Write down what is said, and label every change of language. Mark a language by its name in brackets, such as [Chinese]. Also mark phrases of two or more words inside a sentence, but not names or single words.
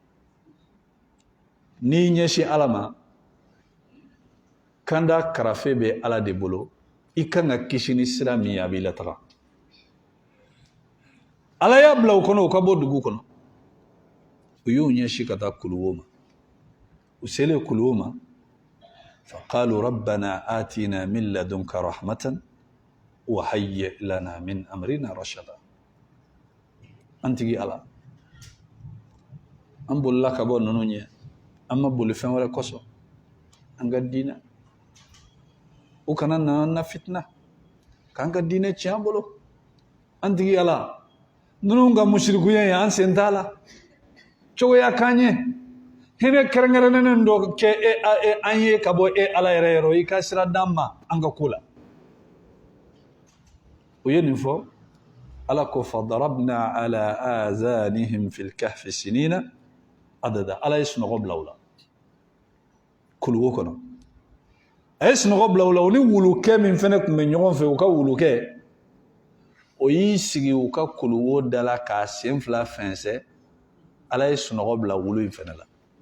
[Bambara] n'i ɲɛsin Ala ma kanda karafe bɛ Ala de bolo i kan ka kisi ni sira min ye a b'i lataga Ala y'a bila u kɔnɔ u ka bɔ dugu kɔnɔ u y'u ɲɛsin ka taa kuluwo ma u selen kuluwo ma [Arabic] فقالوا ربنا آتنا من لدنك رحمة وهيئ لنا من أمرنا رشدا [Bambara] an tigi Ala an bolila ka bɔ ninnu ɲɛ an ma boli fɛn wɛrɛ kosɔn an ka diinɛ u kana na fitna k'an ka diinɛ tiɲɛ an bolo an tigi Ala ninnu ka musirikuya ye an sen t'a la cogoya k'an ye hinɛ kɛrɛnkɛrɛnnen dɔ kɛ an ye ka bɔ Ala yɛrɛ yɔrɔ i ka sira d'an ma an ka ko la u ye nin fɔ Ala ko [Arabic] فضربنا على آذانهم في الكهف سنين عددا [Bambara] Ala ye sunɔgɔ bila u la kuluwo kɔnɔ a ye sunɔgɔ bila u la u ni wulukɛ min fɛnɛ tun bɛ ɲɔgɔn fɛ u ka wulukɛ o y'i sigi u ka kuluwo da la k'a sen 2 fɛnsɛ Ala ye sunɔgɔ bila wulu in fɛnɛ la